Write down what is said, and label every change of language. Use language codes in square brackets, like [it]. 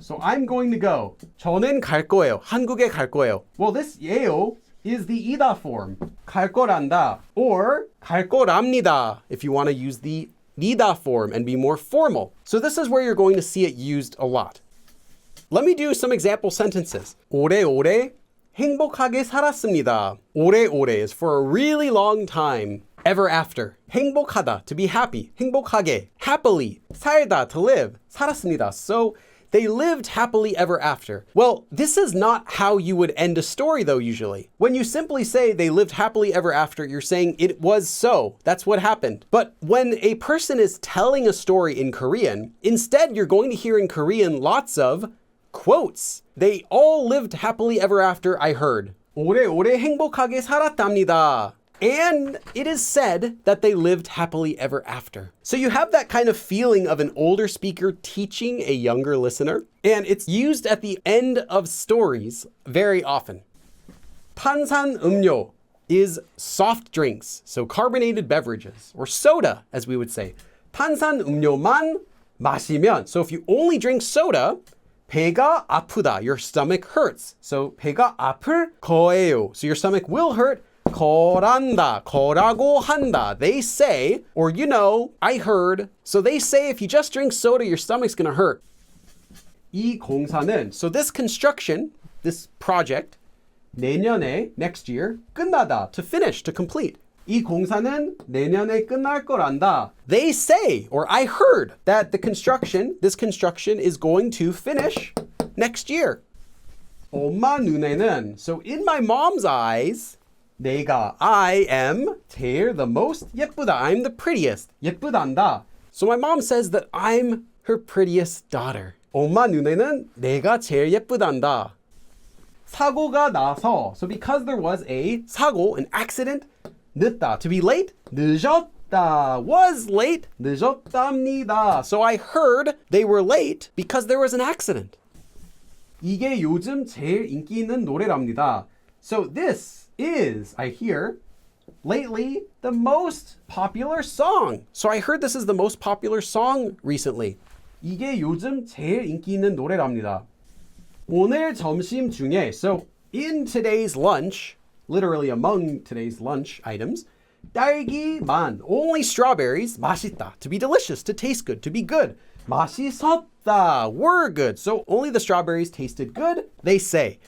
[en] So I'm going to go. [ko] 저는 갈 거예요. 한국에 갈 거예요. [en] Well, this 예요 is the 이다 form. [ko] 갈 거란다. [en] Or [ko] 갈 거랍니다, [en] if you want to use the 니다 form and be more formal. So this is where you're going to see it used a lot. Let me do some example sentences. [ko] 오래오래 행복하게 살았습니다. [en] 오래오래 is for a really long time. Ever after. 행복하다, to be happy. 행복하게, happily. 살다, to live. 살았습니다. So they lived happily ever after. Well, this is not how you would end a story, though, usually. When you simply say they lived happily ever after, you're saying it was so. That's what happened. But when a person is telling a story in Korean, instead you're going to hear in Korean lots of quotes. They all lived happily ever after, I heard. [ko] 오래오래 행복하게 살았답니다. [en] And it is said that they lived happily ever after. So you have that kind of feeling of an older speaker teaching a younger listener, and it's used at the end of stories very often. 탄산음료 is soft drinks, so carbonated beverages, or soda, as we would say. [ko] 탄산음료만 마시면, [en] so if you only drink soda, [ko] 배가 아프다, [en] your stomach hurts. So [ko] 배가 아플 거예요, [en] so your stomach will hurt. [ko] 거란다, 거라고 한다. [en] They say, or you know, I heard. So they say if you just drink soda, your stomach's gonna hurt. [ko] 이 공사는, [en] so this construction, this project, 내년에, next year, 끝나다, to finish, to complete. [ko] 이 공사는 내년에 끝날 거란다. [en] They say, or I heard, that the construction, this construction is going to finish next year. [ko] 엄마 눈에는, [en] so in my mom's eyes, 내가, I am, 제일, the most, 예쁘다, I'm the prettiest, 예쁘단다. So my mom says that I'm her prettiest daughter. [ko] 엄마 눈에는 내가 제일 예쁘단다. 사고가 나서, [en] so because there was a 사고, an accident, 늦다, to be late, 늦었다, was late, 늦었답니다. So I heard they were late because there was an accident. [ko] 이게 요즘 제일 인기 있는 노래랍니다. [en] So this is, I hear, lately the most popular song. So I heard this is the most popular song recently. [ko] 이게 요즘 제일 인기 있는 노래랍니다. 오늘 점심 중에, [en] so in today's lunch, literally among today's lunch items, 딸기만, only strawberries, 맛있다, to be delicious, to taste good, to be good. 맛있었다, were good. So only the strawberries tasted good, they say.